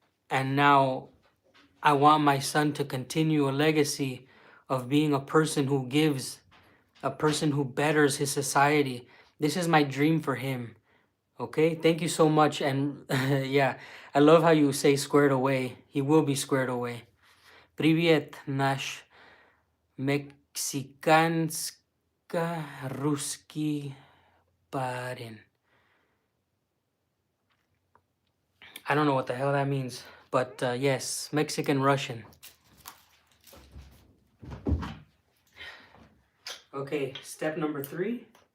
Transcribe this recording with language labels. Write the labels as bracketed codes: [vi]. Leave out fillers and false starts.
[en] And now I want my son to continue a legacy of being a person who gives, a person who betters his society. This is my dream for him. Okay, thank you so much. And yeah, I love how you say squared away. He will be squared away. [ru] Привет, наш мексиканско-русский парень. [en] I don't know what the hell that means, but yes, Mexican Russian. Okay, step number 3.